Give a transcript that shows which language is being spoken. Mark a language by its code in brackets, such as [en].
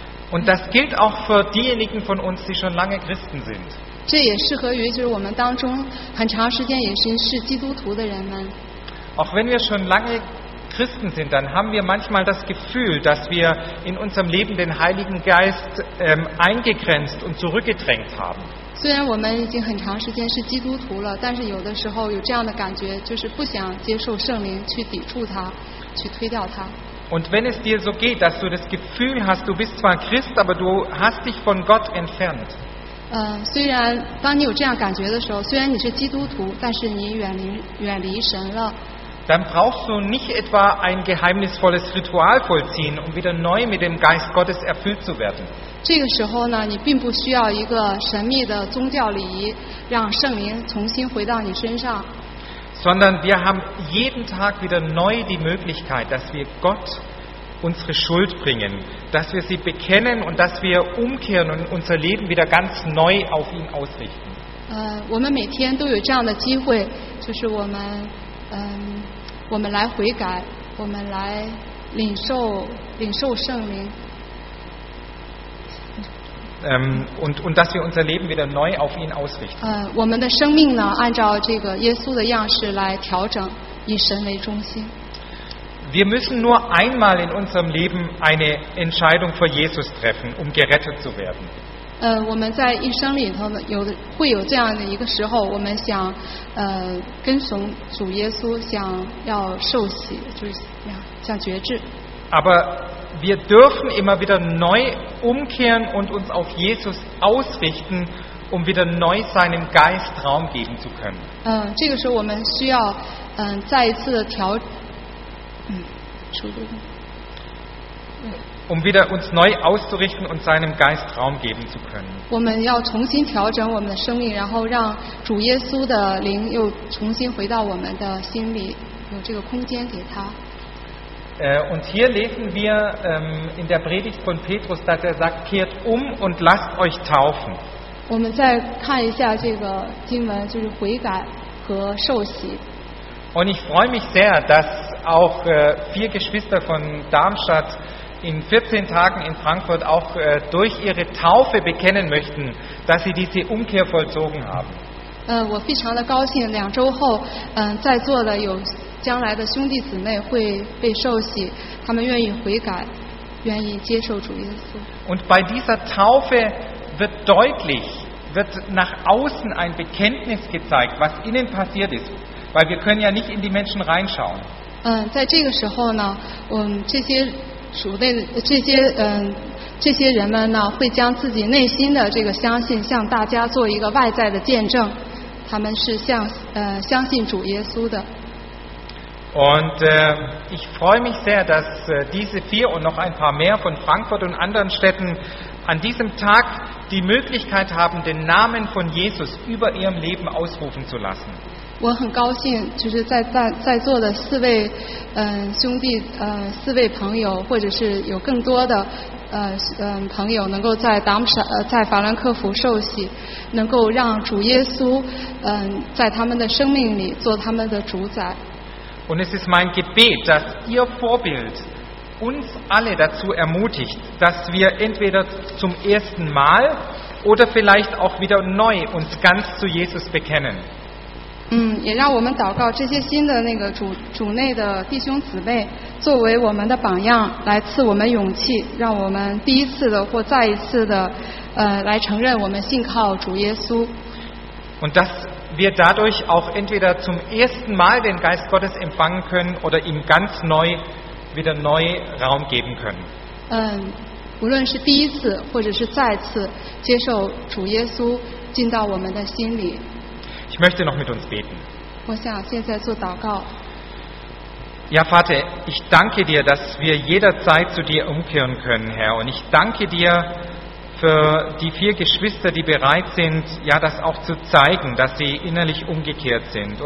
[de] Und das gilt auch für diejenigen von uns, die schon lange Christen sind. [zh] 这也适合于就是我们当中很长时间也是基督徒的人们。 [de] Auch wenn wir schon lange Christen sind, dann haben wir manchmal das Gefühl, dass wir in unserem Leben den Heiligen Geist eingegrenzt und zurückgedrängt haben. [zh] 虽然我们已经很长时间是基督徒了，但是有的时候有这样的感觉，就是不想接受圣灵，去抵触他，去推掉他。 [de] Und wenn es dir so geht, dass du das Gefühl hast, du bist zwar Christ, aber du hast dich von Gott entfernt. [zh] 虽然当你有这样感觉的时候，虽然你是基督徒，但是你远离神了。 [de] Dann brauchst du nicht etwa ein geheimnisvolles Ritual vollziehen, um wieder neu mit dem Geist Gottes erfüllt zu werden. [zh] 这个时候呢，你并不需要一个神秘的宗教礼仪，让圣灵重新回到你身上。 [de] Sondern wir haben jeden Tag wieder neu die Möglichkeit, dass wir Gott unsere Schuld bringen, dass wir sie bekennen und dass wir umkehren und unser Leben wieder ganz neu auf ihn ausrichten. [zh] 我们每天都有这样的机会，就是我们来悔改，我们来领受圣灵。 [de] Und dass wir unser Leben wieder neu auf ihn ausrichten. [zh] 我们的生命呢，按照这个耶稣的样式来调整，以神为中心。 [de] Wir müssen nur einmal in unserem Leben eine Entscheidung für Jesus treffen, um gerettet zu werden. [zh] 我们在一生里头有会有这样的一个时候，我们想跟从主耶稣，想要受洗，就是想决志。 [de] Aber wir dürfen immer wieder neu umkehren und uns auf Jesus ausrichten, um wieder neu seinem Geist Raum geben zu können. [zh] 这个时候我们需要再一次的调。 [de] Um wieder uns neu auszurichten und seinem Geist Raum geben zu können. [zh] 我们要重新调整我们的生命，然后让主耶稣的灵又重新回到我们的心里，有这个空间给他。 [de] Und hier lesen wir in der Predigt von Petrus, dass er sagt: Kehrt um und lasst euch taufen. [zh] 我们再看一下这个经文，就是悔改和受洗。 [de] Und ich freue mich sehr, dass auch vier Geschwister von Darmstadt in 14 Tagen in Frankfurt auch durch ihre Taufe bekennen möchten, dass sie diese Umkehr vollzogen haben. [zh] 我非常的高兴，两周后，在座的有将来的兄弟姊妹会被受洗，他们愿意悔改，愿意接受主耶稣。 [de] Und bei dieser Taufe wird deutlich, wird nach außen ein Bekenntnis gezeigt, was innen passiert ist. Weil wir können ja nicht in die Menschen reinschauen. [zh] 在这个时候呢，这些属内这些这些人们呢，会将自己内心的这个相信向大家做一个外在的见证。他们是相信主耶稣的。 [de] Und ich freue mich sehr, dass diese vier und noch ein paar mehr von Frankfurt und anderen Städten an diesem Tag die Möglichkeit haben, den Namen von Jesus über ihrem Leben ausrufen zu lassen. [zh] 我很高兴，就是在座的四位兄弟四位朋友，或者是有更多的朋友，能够在法兰克福受洗，能够让主耶稣在他们的生命里做他们的主宰。 [de] Und es ist mein Gebet, dass Ihr Vorbild uns alle dazu ermutigt, dass wir entweder zum ersten Mal oder vielleicht auch wieder neu uns ganz zu Jesus bekennen. [zh] 也让我们祷告这些新的那个主内的弟兄姊妹作为我们的榜样，来赐我们勇气，让我们第一次的或再一次的来承认我们信靠主耶稣。 [de] Und dass wir dadurch auch entweder zum ersten Mal den Geist Gottes empfangen können oder ihm ganz neu wieder neu Raum geben können. [zh] 无论是第一次或者是再次接受主耶稣进到我们的心里。 [de] Ich möchte noch mit uns beten. [zh] 我想现在做祷告。 [de] Ja, Vater, ich danke dir, dass wir jederzeit zu dir umkehren können, Herr. Und ich danke dir für die vier Geschwister, die bereit sind, ja, das auch zu zeigen, dass sie innerlich umgekehrt sind.